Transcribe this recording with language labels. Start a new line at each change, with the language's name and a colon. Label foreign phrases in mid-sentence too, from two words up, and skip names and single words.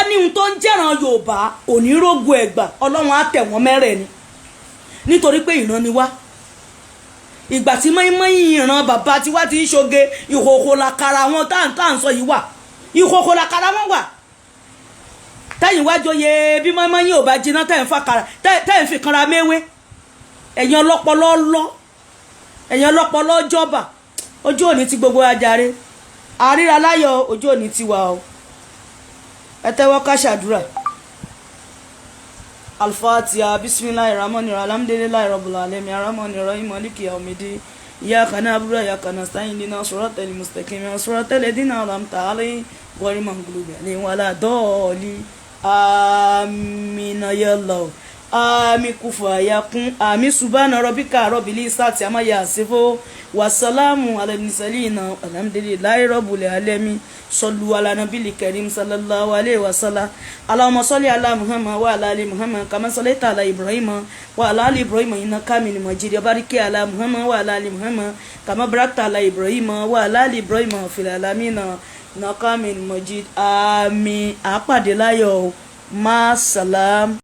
Yoruba: ní ohun tó ń jẹ́ràn Yorùbá onírógo ẹ̀gbà Ọlọ́run á tẹ̀ wọ́n mẹ́rẹ̀ ni nítorí pé ìran ni wá ìgbà tí mọ́ínmọ́ín ìran bàbá tí wá ti ń ṣoge ìhòhò làkàrà wọn tá à ń sọ yìí wà ìhòhò làkàrà wọn wà tẹ́yìn wá joyè bí mọ́ínmọ́ín ò bá jiná tẹ́yìn fi kanra méwé ẹ̀yin ọlọ́pọlọ jọba ojú òní ti gbogbo ajáre àríra láyọ̀ ojú òní ti wà o ẹ tẹ́wọ́ ká ṣàdúrà Al-Fatiha
Arabic: بسم الله الرحمن الرحيم الحمد لله رب العالمين الرحمن الرحيم مالك يوم الدين إياك نعبد وإياك نستعين اهدنا الصراط المستقيم صراط الذين أنعمت عليهم غير المغضوب عليهم ولا الضالين آمين يا الله
Yoruba: àmì kùfà
Arabic: yakun àmì سبحان ربك رب العزة عما يصفون وسلام على المرسلين الحمد لله رب العالمين صلوا على النبي الكريم صلى الله عليه وسلم اللهم صل على محمد وعلى آل محمد كما صليت على إبراهيم وعلى آل إبراهيم إنك حميد مجيد بارك على محمد وعلى آل محمد كما باركت على إبراهيم وعلى آل إبراهيم في العالمين إنك حميد مجيد àmín.
Yoruba: Àpàdé láyọ̀
Arabic: مع السلام.